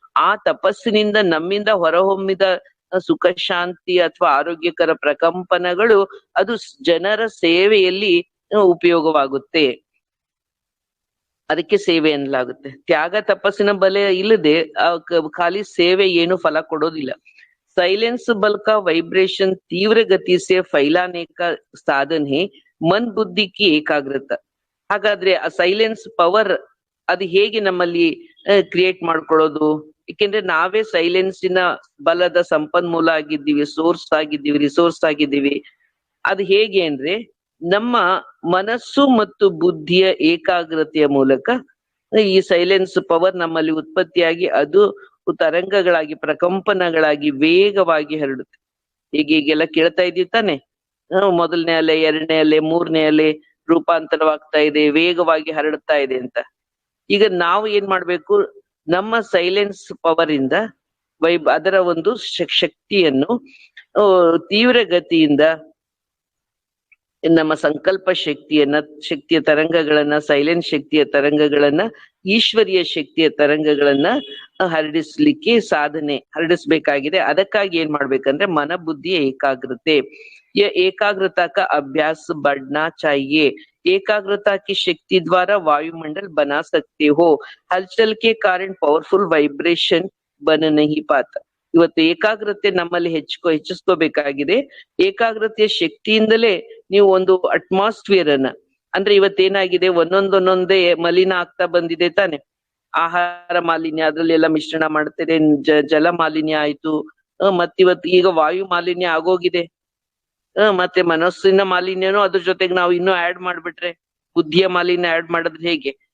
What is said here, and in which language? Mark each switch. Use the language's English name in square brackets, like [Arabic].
[Kannada] ಆ ತಪಸ್ಸಿನಿಂದ ನಮ್ಮಿಂದ ಹೊರಹೊಮ್ಮಿದ ಸುಖ ಶಾಂತಿ ಅಥವಾ ಆರೋಗ್ಯಕರ ಪ್ರಕಂಪನಗಳು ಅದು ಜನರ ಸೇವೆಯಲ್ಲಿ ಉಪಯೋಗವಾಗುತ್ತೆ. ಅದಕ್ಕೆ ಸೇವೆ ಎನ್ನಲಾಗುತ್ತೆ. ತ್ಯಾಗ ತಪಸ್ಸಿನ ಬಲ ಇಲ್ಲದೆ ಖಾಲಿ ಸೇವೆ ಏನು ಫಲ ಕೊಡೋದಿಲ್ಲ. [Hindi] साइलेंस बल का वाइब्रेशन तीव्र गति से फैलाने का साधन है मन बुद्धि की ಏಕಾಗ್ರತೆ. [Kannada] ಹಾಗಾದ್ರೆ ಆ ಸೈಲೆನ್ಸ್ ಪವರ್ ಅದು ಹೇಗೆ ನಮ್ಮಲ್ಲಿ ಕ್ರಿಯೇಟ್ ಮಾಡ್ಕೊಳ್ಳೋದು? ಏಕೆಂದ್ರೆ ನಾವೇ ಸೈಲೆನ್ಸಿನ ಬಲದ ಸಂಪನ್ಮೂಲ ಆಗಿದ್ದೀವಿ, ಸೋರ್ಸ್ ಆಗಿದ್ದೀವಿ, ರಿಸೋರ್ಸ್ ಆಗಿದ್ದೀವಿ. ಅದು ಹೇಗೆ ಅಂದ್ರೆ ನಮ್ಮ ಮನಸ್ಸು ಮತ್ತು ಬುದ್ಧಿಯ ಏಕಾಗ್ರತೆಯ ಮೂಲಕ ಈ ಸೈಲೆನ್ಸ್ ಪವರ್ ನಮ್ಮಲ್ಲಿ ಉತ್ಪತ್ತಿಯಾಗಿ ಅದು ತರಂಗಗಳಾಗಿ, ಪ್ರಕಂಪನಗಳಾಗಿ ವೇಗವಾಗಿ ಹರಡುತ್ತೆ. ಹೀಗೆಲ್ಲ ಕೇಳ್ತಾ ಇದೀವಿ ತಾನೆ, ಮೊದಲನೇ ಅಲೆ, ಎರಡನೇ ಅಲೆ, ಮೂರನೇ ಅಲೆ, ರೂಪಾಂತರವಾಗ್ತಾ ಇದೆ, ವೇಗವಾಗಿ ಹರಡ್ತಾ ಇದೆ ಅಂತ. ಈಗ ನಾವು ಏನ್ ಮಾಡ್ಬೇಕು, ನಮ್ಮ ಸೈಲೆನ್ಸ್ ಪವರ್ ಇಂದ ಅದರ ಒಂದು ಶಕ್ತಿಯನ್ನು ತೀವ್ರ ಗತಿಯಿಂದ ನಮ್ಮ ಸಂಕಲ್ಪ ಶಕ್ತಿಯ ತರಂಗಗಳನ್ನ, ಸೈಲೆಂಟ್ ಶಕ್ತಿಯ ತರಂಗಗಳನ್ನ, ಈಶ್ವರೀಯ ಶಕ್ತಿಯ ತರಂಗಗಳನ್ನ ಹರಡಿಸ್ಲಿಕ್ಕೆ ಹರಡಿಸ್ಬೇಕಾಗಿದೆ. ಅದಕ್ಕಾಗಿ ಏನ್ ಮಾಡ್ಬೇಕಂದ್ರೆ ಮನ ಬುದ್ಧಿಯ ಏಕಾಗ್ರತೆ. [Hindi] एकाग्रता का अभ्यास बढ़ना चाहिए। एकाग्रता की शक्ति द्वारा वायुमंडल बना सकते हो। हलचल के कारण पावरफुल वाइब्रेशन बन नहीं पाता। [Kannada] ಇವತ್ತು ಏಕಾಗ್ರತೆ ನಮ್ಮಲ್ಲಿ ಹೆಚ್ಚಿಸ್ಕೋಬೇಕಾಗಿದೆ. ಏಕಾಗ್ರತೆಯ ಶಕ್ತಿಯಿಂದಲೇ ನೀವು ಒಂದು ಅಟ್ಮಾಸ್ಫಿಯರ್ ಅನ್ನ, ಅಂದ್ರೆ ಇವತ್ತೇನಾಗಿದೆ, ಒಂದೊಂದೇ ಮಲಿನ ಆಗ್ತಾ ಬಂದಿದೆ ತಾನೆ. ಆಹಾರ ಮಾಲಿನ್ಯ ಅದ್ರಲ್ಲೆಲ್ಲ ಮಿಶ್ರಣ ಮಾಡ್ತಾರೆ, ಜಲ ಮಾಲಿನ್ಯ ಆಯ್ತು, ಮತ್ತಿವತ್ತು ಈಗ ವಾಯು ಮಾಲಿನ್ಯ ಆಗೋಗಿದೆ, ಮತ್ತೆ ಮನಸ್ಸಿನ ಮಾಲಿನ್ಯನೂ ಅದ್ರ ಜೊತೆಗೆ ನಾವು ಇನ್ನೂ ಆಡ್ ಮಾಡ್ಬಿಟ್ರೆ, ಬುದ್ಧಿಯ ಮಾಲಿನ್ಯ ಆಡ್ ಮಾಡಿದ್ರೆ ಹೇಗೆ?